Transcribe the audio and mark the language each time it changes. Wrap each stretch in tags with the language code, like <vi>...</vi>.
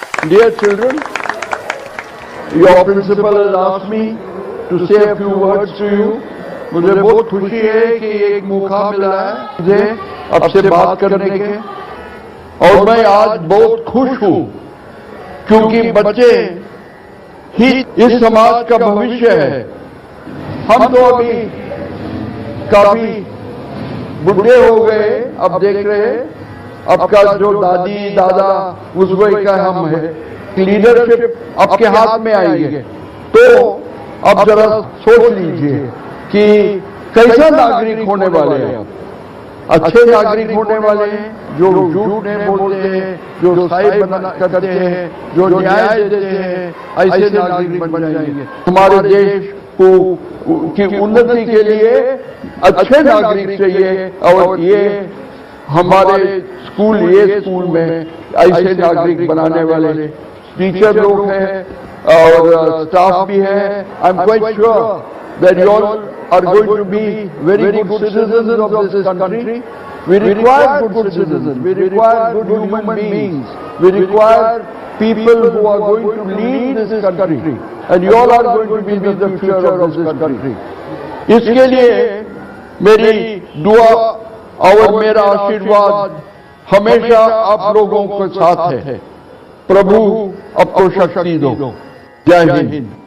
<en>Dear children, your principal has asked me to say a few words to you.</en> <hi>मुझे बहुत खुशी है कि एक मौका मिला है मुझे आपसे बात करने के। और मैं आज बहुत खुश हूं क्योंकि बच्चे ही इस समाज का भविष्य है। हम तो अभी काफी बुढ़े हो गए, अब देख रहे हैं आपका जो दादी दादा उस वही का हम है, लीडरशिप आपके हाथ में आएंगे। तो अब जरा सोच लीजिए कि कैसा नागरिक होने वाले हैं आप। अच्छे नागरिक होने वाले हैं, जो झूठ नहीं बोलते हैं, जो सही करते हैं, जो न्याय देते हैं, ऐसे नागरिक बन जाएंगे। हमारे देश को की उन्नति के लिए अच्छे नागरिक चाहिए और ये हमारे स्कूल में ऐसे नागरिक बनाने वाले टीचर लोग हैं और स्टाफ भी है।</hi> <en>I am quite sure that you all are going to be very good citizens of this country. We require good citizens. We require good human beings. We require people who are going to lead this country. And you all are going to be the future of this country.</en> <hi>इसके लिए मेरी दुआ और मेरा आशीर्वाद हमेशा आप लोगों के साथ है। प्रभु आपको शक्ति दो। जय हिंद।</hi>